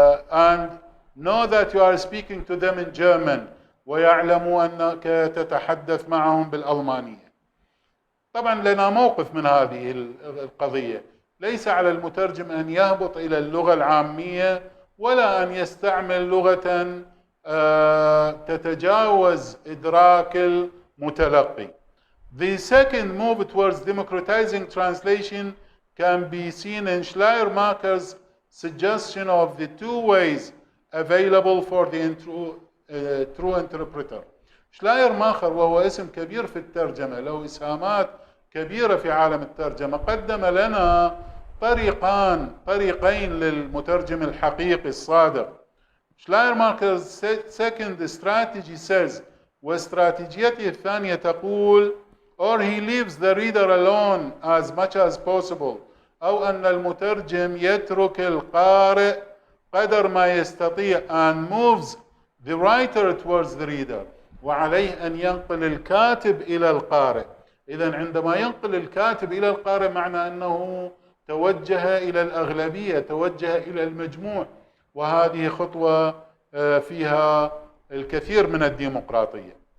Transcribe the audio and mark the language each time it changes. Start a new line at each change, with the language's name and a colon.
English: And know that you are speaking to them in German،
Arabic: ويعلموا أنك تتحدث معهم بالألمانية. طبعا لنا موقف من هذه القضية، ليس على المترجم أن يهبط إلى اللغة العامية، ولا أن يستعمل لغة تتجاوز إدراك المتلقي.
English: The second move towards democratizing translation can be seen in Schleiermacher's suggestion of the two ways available for the true interpreter.
Arabic: شلايرماخر وهو اسم كبير في الترجمة، له إسهامات كبيرة في عالم الترجمة، قدم لنا طريقين للمترجم الحقيقي الصادق.
English: Schleiermacher's second strategy says،
Arabic: واستراتيجيته الثانية تقول
English: or he leaves the reader alone as much as possible،
Arabic: أو أن المترجم يترك القارئ قدر ما يستطيع
English: and moves the writer towards the reader،
Arabic: وعليه أن ينقل الكاتب إلى القارئ. إذن عندما ينقل الكاتب إلى القارئ معنى أنه توجه إلى الأغلبية، توجه إلى المجموع، وهذه خطوة فيها الكثير من الديمقراطية.